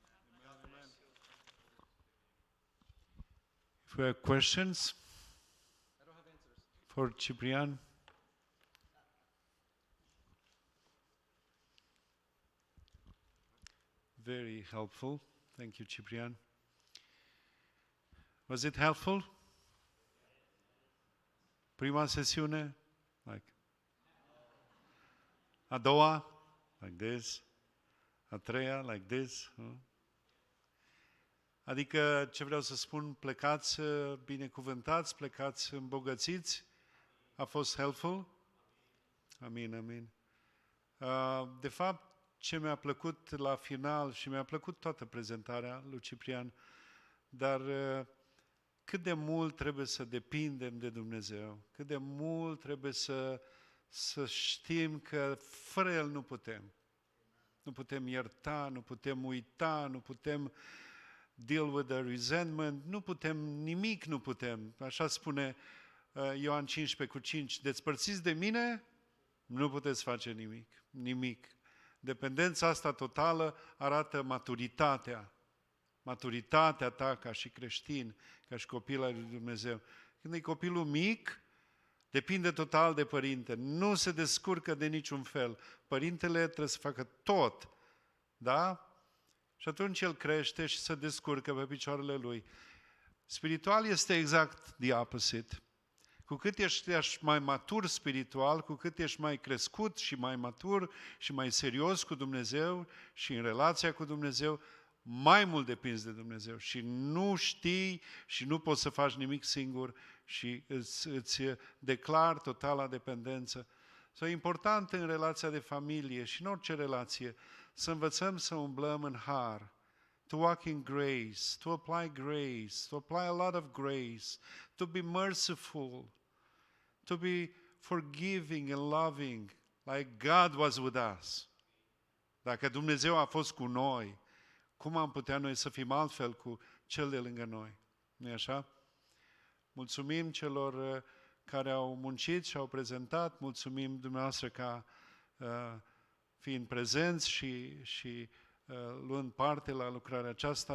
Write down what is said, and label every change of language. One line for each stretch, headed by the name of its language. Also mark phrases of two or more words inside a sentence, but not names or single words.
English: If we have questions I don't have answers. for Ciprian? Very helpful. Thank you, Ciprian. Was it helpful?
Romanian: Prima sesiune? Like. A doua?
English: Like this.
Romanian: A treia?
English: Like this.
Romanian: Adică, ce vreau să spun, plecați binecuvântați, plecați îmbogățiți. A fost helpful? Amin, amin. De fapt, ce mi-a plăcut la final, și mi-a plăcut toată prezentarea lui Ciprian, dar cât de mult trebuie să depindem de Dumnezeu, cât de mult trebuie să știm că fără El nu putem. Nu putem ierta, nu putem uita, nu putem
English: deal with the resentment,
Romanian: nu putem, nimic nu putem. Așa spune Ioan 15:5, despărțiți de mine, nu puteți face nimic, nimic. Dependența asta totală arată maturitatea ta ca și creștin, ca și copil al lui Dumnezeu. Când e copilul mic, depinde total de părinte, nu se descurcă de niciun fel. Părintele trebuie să facă tot, da? Și atunci el crește și se descurcă pe picioarele lui. Spiritual este exact
English: the opposite.
Romanian: Cu cât ești mai matur spiritual, cu cât ești mai crescut și mai matur și mai serios cu Dumnezeu și în relația cu Dumnezeu, mai mult depinzi de Dumnezeu și nu știi și nu poți să faci nimic singur și îți declar totala dependență. E important în relația de familie și în orice relație să învățăm să umblăm în har,
English: to walk in grace, to apply a lot of grace, to be merciful, to be forgiving and loving, like God was with us.
Romanian: Dacă Dumnezeu a fost cu noi, cum am putea noi să fim altfel cu cel de lângă noi? Nu-i așa? Mulțumim celor care au muncit și au prezentat, mulțumim dumneavoastră ca fiind prezenți și luând parte la lucrarea aceasta.